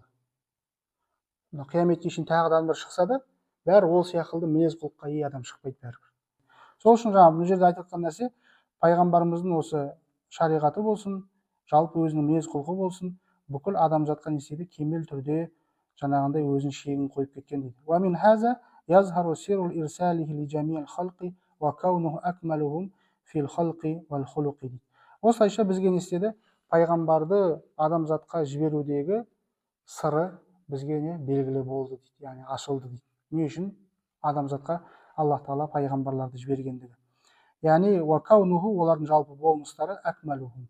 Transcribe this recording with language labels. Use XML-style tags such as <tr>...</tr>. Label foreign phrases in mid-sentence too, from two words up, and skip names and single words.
<kk>Қияметке шейін тағы да бір шықса да, бәрі ол сияқты мінез құлыққа ие адам шықпайды бәрібір. Сол үшін жаңағы бұл жерде айтып жатқан нәрсе, пайғамбарымыздың осы шариғаты болсын, жалпы өзінің мінез құлқы болсын, бүкіл адамзатқа не істейді? Кемел түрде жаңағындай өзінің шегін қойып кеткен дейді.</kk> <ar>ومن هذا يظهر سر إرساله ل جميع الخلق وكونه أكملهم في الخلق والخلق дейді.</ar> <kk>Осылайша бізге не істеді? Пайғамбарды адамзатқа жіберудегі сыры бізге не белгілі болды дейді, яғни ашылды дейді. Не үшін? Адамзатқа Аллах Тағала пайғамбарларды жібергендігі. Яғни уакаунуху олардың жалпы болмыстары акмалухум.</kk>